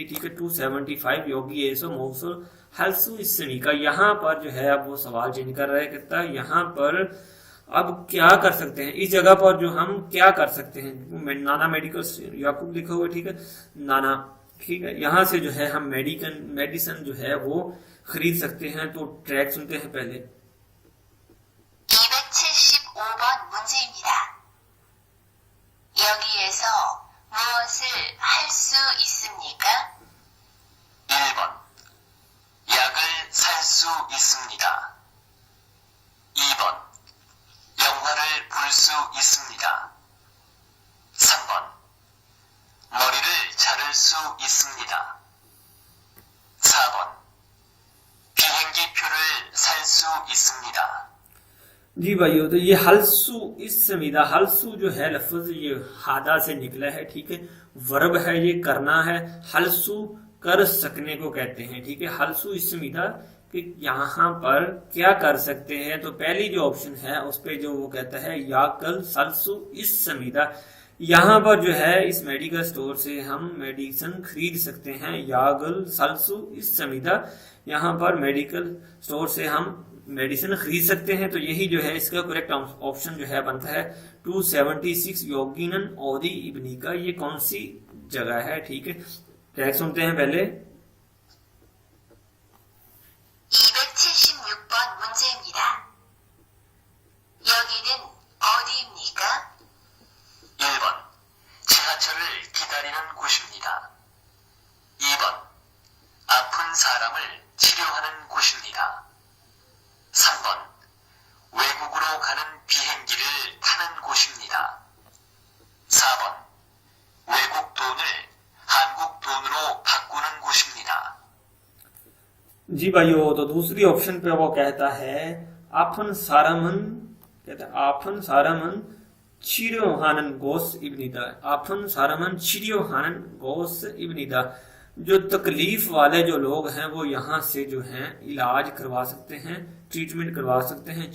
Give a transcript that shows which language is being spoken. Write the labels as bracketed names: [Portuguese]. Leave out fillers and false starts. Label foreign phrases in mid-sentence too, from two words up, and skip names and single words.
[Urdu] ٹھیک ہے، 275 [Korean] 여기에서 무엇을 할 수 있습니까, [Urdu] یہاں پر جو ہے اب وہ سوال چینج کر رہا ہے، کہتا ہے یہاں پر اب کیا کر سکتے ہیں، اس جگہ پر جو ہم کیا کر سکتے ہیں. نانا میڈیکل یاکوب لکھا ہوا ہے. ٹھیک ہے، نانا. ٹھیک ہے، یہاں سے جو ہے ہم میڈیسن جو ہے وہ خرید سکتے ہیں. تو ٹریک سنتے ہیں پہلے. [Korean] 275번 문제입니다. 여기에서 무엇을 할 수 있습니까? 1번 약을 살 수 있습니다. 2번 영화를 볼 수 있습니다. 3번 머리를 자를 수 있습니다. 4번 비행기표를 살 수 있습니다. [Urdu] جی بھائیوں، تو یہ [Korean] 할 수 있습니다, [Urdu] ہلسو جو ہے لفظ یہ ہادا سے نکلا ہے. ٹھیک ہے، ورب ہے، یہ کرنا ہے. ہلسو کر سکنے کو کہتے ہیں۔ ٹھیک ہے, [Korean] 할 수 있습니다 [Urdu] کہ یہاں پر کیا کر سکتے ہیں. تو پہلی جو آپشن ہے اس پہ جو وہ کہتا ہے [Korean] 약을 살 수 있습니다, [Urdu] یہاں پر جو ہے اس [English] medical store [Urdu] سے ہم میڈیسن خرید سکتے ہیں. [Korean] 약을 살 수 있습니다, [Urdu] یہاں پر [English] medical store [Urdu] سے ہم میڈیسن خرید سکتے ہیں. تو یہی جو ہے اس کا [English] correct option [Urdu] جو ہے بنتا ہے 276 [Korean] 여기는 어디입니까. [Urdu] یہ کون سی جگہ ہے. ٹھیک ہے، ٹریک سنتے ہیں پہلے. [Korean] 276번 문제입니다. 여기는 어디입니까? 1번 지하철을 기다리는 곳입니다. 2번 아픈 사람을 치료하는 곳입니다. 3번 외국으로 가는 비행기를 타는 곳입니다. 4번 외국 돈을 한국 돈으로 바꾸는 곳입니다. [Urdu] جی بھائیوں، تو دوسری آپشن پہ وہ کہتا ہے [Korean] 아픈 사람은, [Urdu] کہتا ہے [Korean] 아픈 사람을 치료하는 곳입니다, 아픈 사람을 치료하는 곳입니다, [Urdu] आफन सारामन चिरियोहानन गोस इब्निदा। جو تکلیف والے جو لوگ ہیں وہ یہاں سے جو ہے علاج کروا سکتے ہیں، ٹریٹمنٹ کروا سکتے ہیں.